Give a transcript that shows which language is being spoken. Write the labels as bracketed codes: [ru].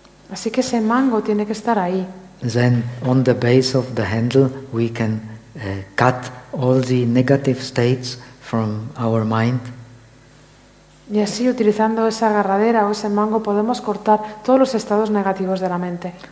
[es] Así que ese mango tiene que estar ahí. [en] Then on the base of the handle we can cut all the negative states from our mind. [es] Y así utilizando esa agarradera o ese mango podemos cortar todos los estados negativos de la mente.